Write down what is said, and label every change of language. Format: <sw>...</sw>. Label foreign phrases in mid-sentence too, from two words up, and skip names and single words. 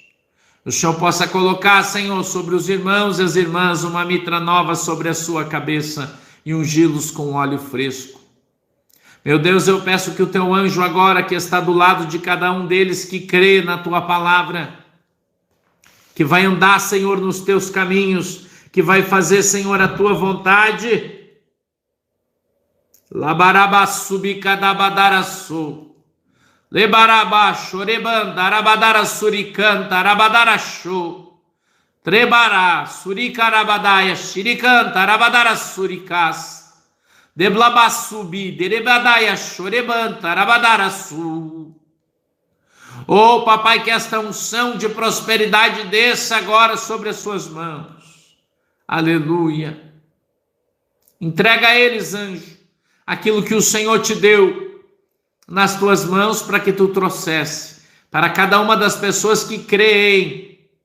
<pt>O Senhor possa colocar, Senhor, sobre os irmãos e as irmãs uma mitra nova sobre a sua cabeça e ungí-los com óleo fresco. Meu Deus, eu peço que o teu anjo agora, que está do lado de cada um deles, que crê na tua palavra, que vai andar, Senhor, nos teus caminhos, que vai fazer, Senhor, a tua vontade. Labarabasubicadabadaraçu, lebarabaxo, rebandarabadarasuricanta, arabadaraxu, trebará, suricarabadaia, xiricanta, arabadarasuricas. Deblabassubi, derebadaia, chorebanta, arabadaraçu. Oh, papai, que esta unção de prosperidade desça agora sobre as suas mãos. Aleluia. Entrega a eles, anjo, aquilo que o Senhor te deu nas tuas mãos para que tu trouxesse para cada uma das pessoas que creem.</pt>